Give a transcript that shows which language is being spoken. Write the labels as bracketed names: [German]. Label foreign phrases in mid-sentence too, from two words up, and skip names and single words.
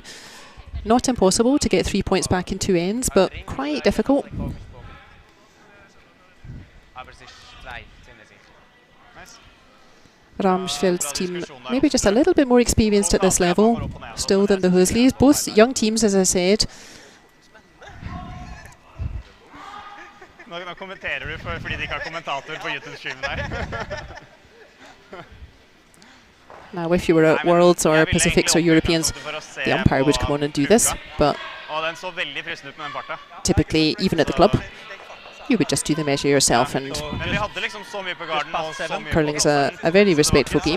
[English] Not impossible to get 3 points back in 2 ends, but quite difficult. Ramsfjell's team maybe just a little bit more experienced at this level still than the Hoeslis. Both young teams, as I said. [Norwegian] Nå kommenterer du fordi de ikke har kommentator på YouTube-streamen der. [English] Now, if you were at Worlds or Pacifics or Europeans, the umpire would come on and do this, but typically, even at the club, you would just do the measure yourself. And curling is a very respectful game.